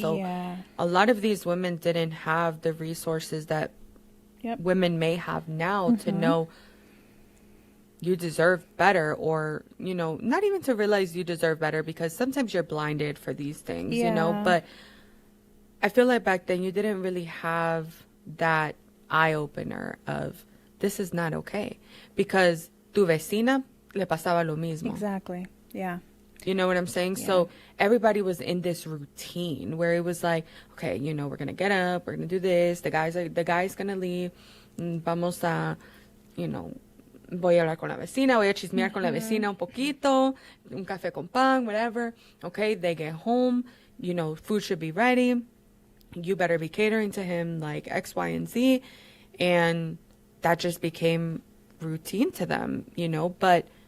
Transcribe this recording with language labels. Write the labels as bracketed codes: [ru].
[en] So a lot of these women didn't have the resources that women may have now to know you deserve better, or, you know, not even to realize you deserve better, because sometimes you're blinded for these things, you know, but I feel like back then you didn't really have that eye opener of this is not okay, because [es] tu vecina le pasaba lo mismo. [en] Exactly. Yeah. You know what I'm saying? Yeah. So everybody was in this routine where it was like, okay, you know, we're going to get up, we're going to do this. The guy's going to leave. [es] Vamos a, [en] you know, [es] voy a hablar con la vecina, voy a chismear con la vecina un poquito, un café con pan, [en] whatever. Okay, they get home, you know, food should be ready. You better be catering to him like X, Y, and Z. And that just became routine to them, you know, but